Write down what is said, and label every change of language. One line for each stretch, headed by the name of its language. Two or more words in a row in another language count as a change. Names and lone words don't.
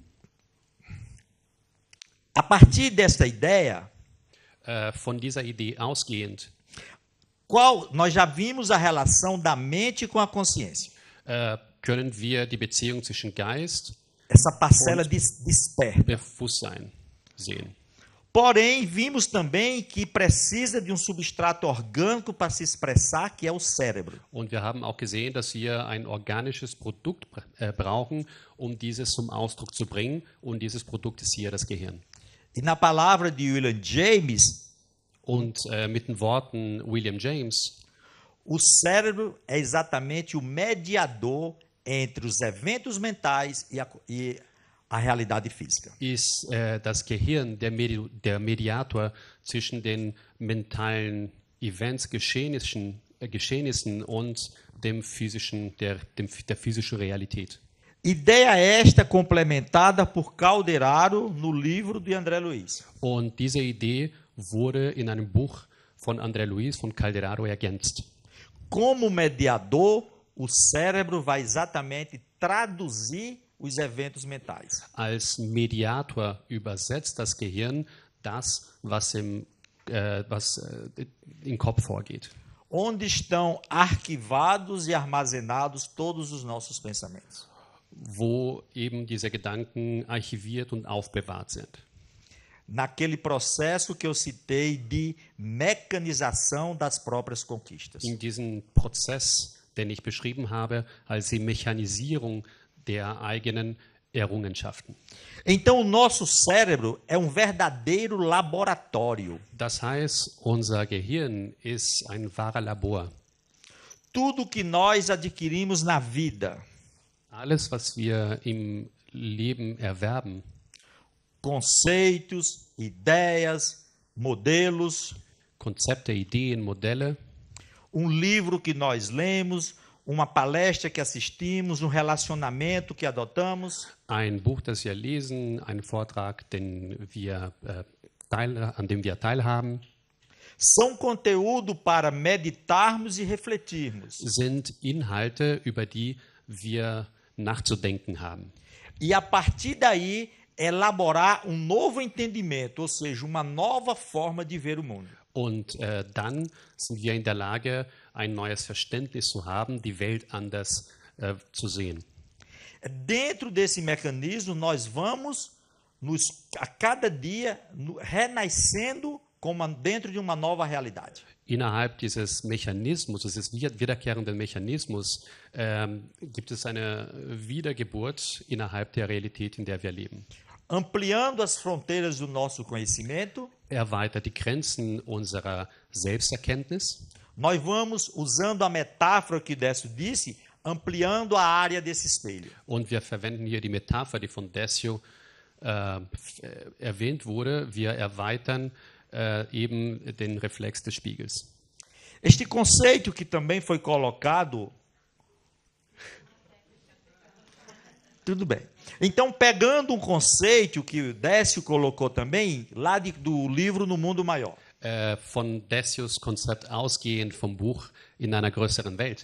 Portuguese: A partir dessa ideia,
German: Von dieser Idee ausgehend
Portuguese: nós já vimos a relação da mente com a consciência.
German: können wir die Beziehung zwischen Geist
Portuguese: Essa parcela desperta.
German: Bewusstsein sehen.
Portuguese: Porém, vimos também que precisa de um substrato orgânico para se expressar, que é o cérebro.
German: Und wir haben auch gesehen, dass wir ein organisches Produkt brauchen, um dieses zum Ausdruck zu bringen. Und dieses Produkt ist hier das Gehirn.
Portuguese: E na palavra de William James,
German: Und mit den Worten William James,
Portuguese: o cérebro é exatamente o mediador entre os eventos mentais e a realidade física.
German: ist das Gehirn der Mediator zwischen den mentalen Events, Geschehnissen und der physischen Realität.
Portuguese: Ideia esta complementada por Calderaro no livro de André Luiz.
German: Und diese Idee wurde in einem Buch von André Luiz von Calderaro ergänzt.
Portuguese: Como mediador, o cérebro vai exatamente traduzir os eventos mentais.
German: Als Mediator übersetzt das Gehirn das, was im Kopf vorgeht.
Portuguese: Onde estão arquivados e armazenados todos os nossos pensamentos.
German: Wo eben diese Gedanken archiviert und aufbewahrt sind.
Portuguese: Naquele processo que eu citei de mecanização das próprias conquistas.
German: In diesem Prozess, den ich beschrieben habe, als die Mechanisierung der eigenen Errungenschaften.
Portuguese: Então, o nosso cérebro é um verdadeiro laboratório.
German: Das heißt, unser Gehirn ist ein wahrer Labor.
Portuguese: Tudo que nós adquirimos na vida,
German: Alles, was wir im Leben erwerben,
Portuguese: conceitos, ideias, modelos,
German: Konzepte, Ideen, Modelle,
Portuguese: livro que nós lemos, uma palestra que assistimos, relacionamento que adotamos,
German: ein Buch, das wir lesen, ein Vortrag, an dem wir teilhaben,
Portuguese: são conteúdo para meditarmos e refletirmos.
German: sind Inhalte, über die wir nachzudenken haben.
Portuguese: E a partir daí, elaborar novo entendimento, ou seja, uma nova forma de ver o mundo.
German: Und dann sind wir in der Lage, ein neues Verständnis zu haben, die Welt anders zu sehen.
Portuguese: Dentro desse mecanismo, nós vamos, a cada dia, renascendo dentro de uma nova realidade.
German: Innerhalb dieses Mechanismus, dieses wiederkehrenden Mechanismus, gibt es eine Wiedergeburt innerhalb der Realität, in der wir leben.
Portuguese: Ampliando as fronteiras do nosso conhecimento,
German: Erweitert die Grenzen unserer Selbsterkenntnis.
Portuguese: nós vamos, usando a metáfora que Décio disse, ampliando a área desse espelho.
German: Und wir verwenden hier die Metapher, die von Décio erwähnt wurde. Wir erweitern eben den Reflex des Spiegels.
Portuguese: Este conceito que também foi colocado. Tudo bem. Então, pegando um conceito que o Décio colocou também, lá do livro No Mundo Maior.
German: Von Décios Konzept ausgehend vom Buch In einer größeren Welt.